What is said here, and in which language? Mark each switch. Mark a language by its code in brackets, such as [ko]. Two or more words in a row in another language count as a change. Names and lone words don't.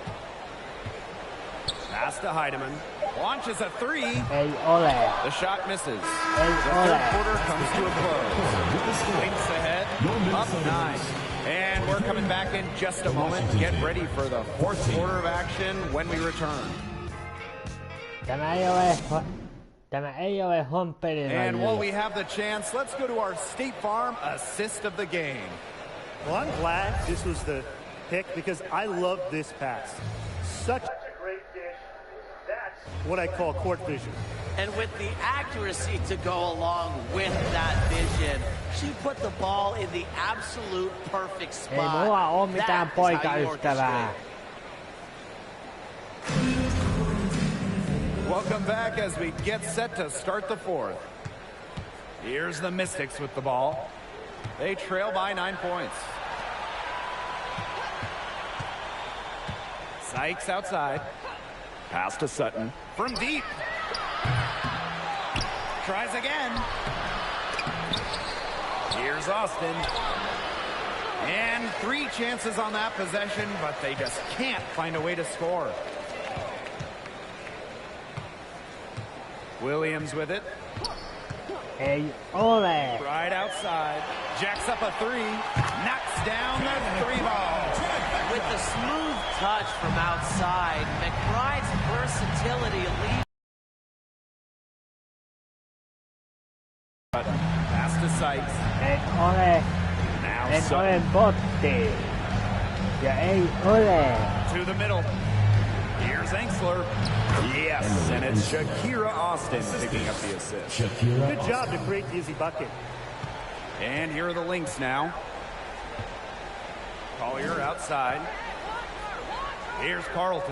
[en] Pass to Heidemann. Launches a 3. The shot misses. The third quarter comes to a close. Lynx ahead, up 9. And we're coming back in just a moment. Get ready for the fourth quarter of action when we return. [fi] Tämä ei ole homppeli. [en] And while we have the chance, let's go to our State Farm assist of the game. Well, I'm glad this was the pick because I love this pass. Such a great dish. That's what I call court vision. And with the accuracy to go along with that vision, she put the ball in the absolute perfect spot. [fi] Ei mulla oo mitään poikaystävää. [en] Welcome back as we get set to start the fourth. Here's the Mystics with the ball. They trail by 9 points. Sykes outside. Pass to Sutton. From deep. Tries again. Here's Austin. And 3 chances on that possession, but they just can't find a way to score. Williams with it. [fi] Ei ole. [en] Right outside. Jacks up a 3. Knocks down the 3 ball. With the smooth touch from outside, McBride's versatility leads. Pass to Sykes. [fi] En ole. [en] Now [fi] En [en] Sutton. [fi] ole botti. Ja ei ole. [en] To the middle. Here's Engsler. Yes, and it's Shakira Austin picking up the assist. Good job to create the easy bucket. And here are the Lynx now. Collier outside. Here's Carlton.